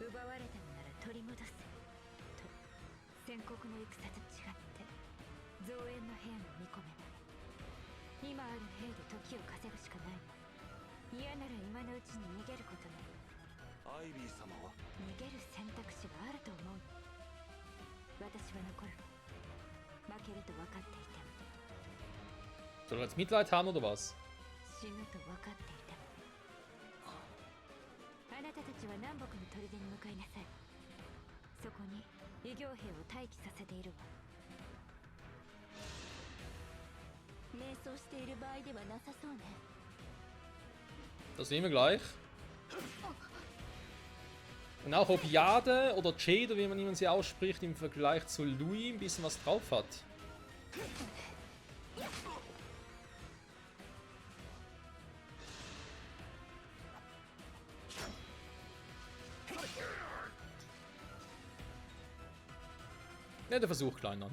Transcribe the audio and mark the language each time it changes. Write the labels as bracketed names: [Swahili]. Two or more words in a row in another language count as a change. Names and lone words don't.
[Japanese] 奪われたのなら取り戻せと。戦国の戦と違って増援の兵も見込めない。今ある兵で時を稼ぐしかないわ。嫌なら今のうちに逃げることね。アイビー様は逃げる選択肢があると思う。私は残る。負けると分かっていても。 [German] Soll er jetzt Mitleid haben oder was? [Japanese] 死ぬと分かっていても。あなたたちは南北の砦に向かいなさい。そこに異形兵を待機させているわ。瞑想している場合ではなさそうね。 [German] Das sehen wir gleich. Und auch ob Jade oder Jade, wie man sie ausspricht, im Vergleich zu Louis ein bisschen was drauf hat. Netter Versuch, Kleiner.